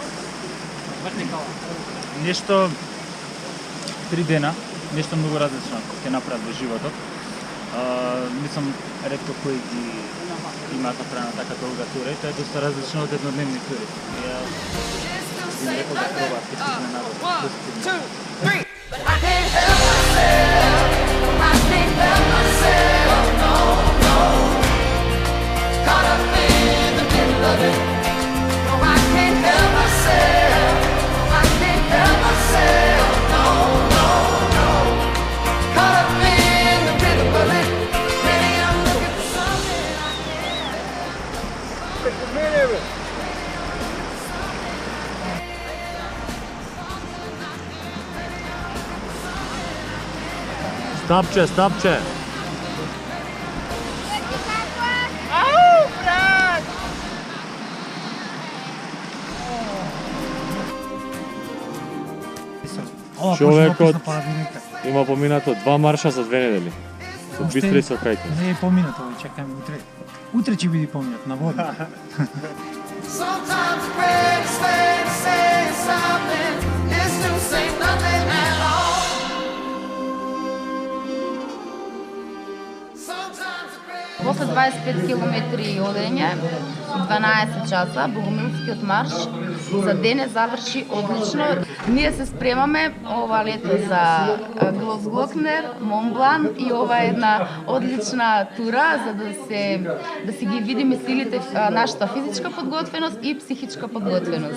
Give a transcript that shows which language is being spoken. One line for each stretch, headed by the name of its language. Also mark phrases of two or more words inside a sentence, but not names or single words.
Macedonian: Нешто 3 дена, нешто многу различно ќе направат во животот. Мислам ретко кои ги имаат направена така долга тура и тоа е доста различно од еднодневни тури. Ја им рекол да пробаат, ќе се изненадат.
English: I can't help myself. I can't help myself. No, no. Caught up in the middle of it. No, I can't help myself. No, I can't help myself. No, no, no. Caught up in the middle of it. Maybe I'm looking for something I can't have.
Macedonian: Стапче, стапче! Човекот има поминато 2 марша за 2 недели. Со Бистра и со Кајтин. Не е поминато, чекаме утре. Утре ќе биде поминат на вода.
English: Sometimes friends say something is to say nothing at all. Sometimes
Macedonian: После 25 километри одење, 12 часа, Богомилскиот марш за денес заврши одлично. Ние се спремаме ова лето за Глосглокнер, Монблан и ова е една одлична тура за да си ги видиме силите, нашата физичка подготвеност и психичка подготвеност.